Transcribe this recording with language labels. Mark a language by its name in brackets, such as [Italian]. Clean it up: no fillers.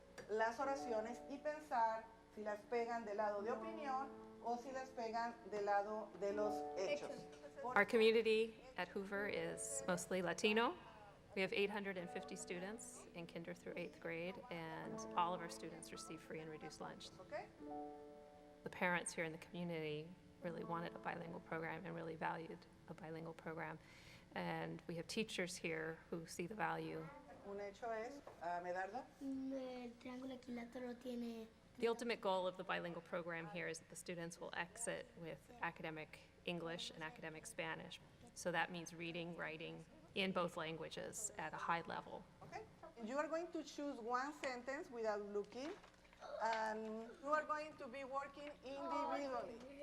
[Spanish] Las oraciones y pensar si las pegan del lado de opinión o si las pegan del lado de los hechos. [English] Our community at Hoover is mostly Latino. We have 850 students in kinder through 8th grade, and all of our students receive free and reduced lunch. Okay. The parents here in the community really wanted a bilingual program and really valued a bilingual program. And we have teachers here who see the value. [Spanish] Un hecho es, Medardo. El triángulo equilátero tiene. [English] The ultimate goal of the bilingual program here is that the students will exit with academic English and academic Spanish. So that means reading, writing in both languages at a high level. Okay. You are going to choose one sentence without looking, and you are going to be working individually.